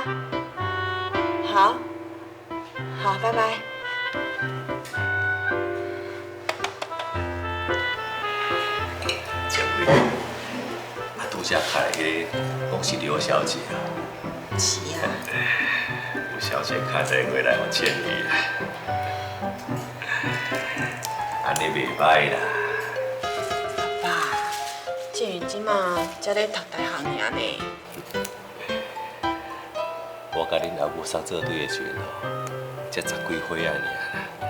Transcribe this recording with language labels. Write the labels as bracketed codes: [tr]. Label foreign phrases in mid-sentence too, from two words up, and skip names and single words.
[nan] 好，好，拜拜。前辈，啊，拄则开迄个讲是刘小姐啊。是啊。刘小姐打电话来我建议啦，安尼袂歹啦。爸，建宇即马才咧读大学尔呢。我甲恁阿母送做对的时阵吼，才10几岁啊尔啦。